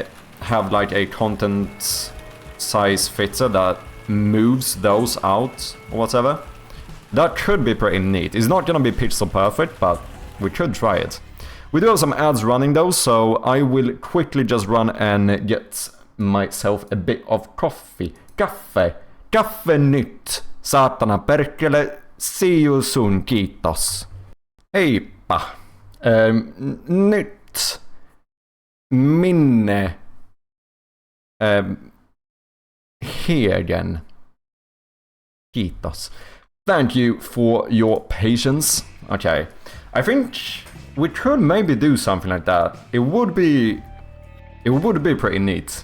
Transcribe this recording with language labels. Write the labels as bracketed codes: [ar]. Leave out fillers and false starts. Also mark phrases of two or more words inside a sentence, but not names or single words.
[en] have like a content size fitter that moves those out or whatever. That could be pretty neat. It's not gonna be pixel perfect, but we could try it. We do have some ads running though, so I will quickly just run and get myself a bit of coffee. [fi] Kaffe nyt. Saatana perkele. [en] See you soon, [fi] kiitos. Heippa. Nyt. Minne. [en] Here again. [fi] Kiitos. [en] Thank you for your patience. Okay. I think we could maybe do something like that. It would be pretty neat.